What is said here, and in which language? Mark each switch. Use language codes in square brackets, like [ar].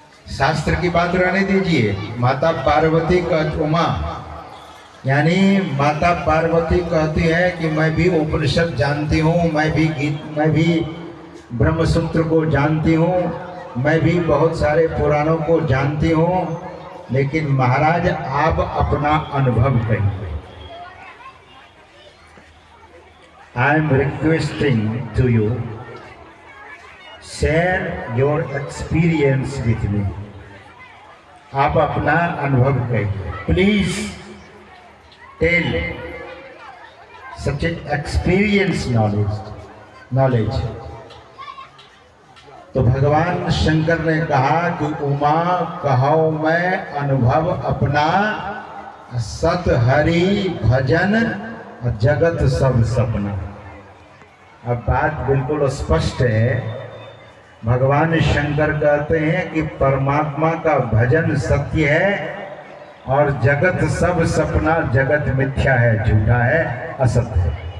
[hi] शास्त्र की बात रहने दीजिए। माता पार्वती का उमा यानी माता पार्वती कहती है कि मैं भी उपनिषद जानती हूँ, मैं भी ब्रह्मसूत्र को जानती हूँ, मैं भी बहुत सारे पुराणों को जानती हूँ, लेकिन महाराज आप अपना अनुभव कहिए। [en] I am requesting to you, share your experience with me. [hi] आप अपना अनुभव कहिए। [en] Please tell such an experience knowledge. [hi] तो भगवान शंकर ने कहा कि उमा कहो मैं अनुभव अपना, सत हरि भजन जगत सब सपना। अब बात बिल्कुल स्पष्ट है। भगवान शंकर कहते हैं कि परमात्मा का भजन सत्य है और जगत सब सपना, जगत मिथ्या है, झूठा है, असत्य है।